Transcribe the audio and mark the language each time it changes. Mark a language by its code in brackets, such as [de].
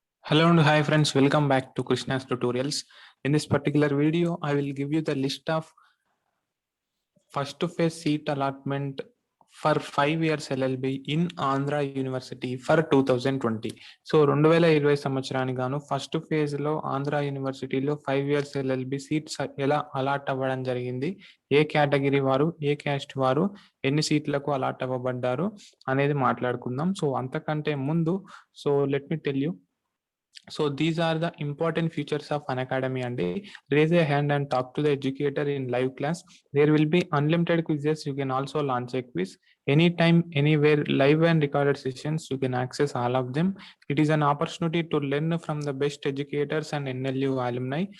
[en] Hello and hi friends, welcome back to Krishna's tutorials. In this particular video, I will give you the list of first phase seat allotment for 5 years LLB in Andhra University for 2020. [te] So 2020 సంవత్సరానికి గాను first phase లో ఆంధ్ర యూనివర్సిటీలో 5 years LLB seats ఎలా allot అవ్వడం జరిగింది, ఏ category వారు, ఏ caste వారు ఎన్ని సీట్లకు అలాట్ అవ్వబడ్డారు అనేది మాట్లాడుకుందాం. [en] so [te] అంతకంటే ముందు [en] Let me tell you. So these are the important features of Unacademy, and raise a hand and talk to the educator in live class. There will be unlimited quizzes. You can also launch a quiz anytime, anywhere, live and recorded sessions. You can access all of them. It is an opportunity to learn from the best educators and NLU alumni.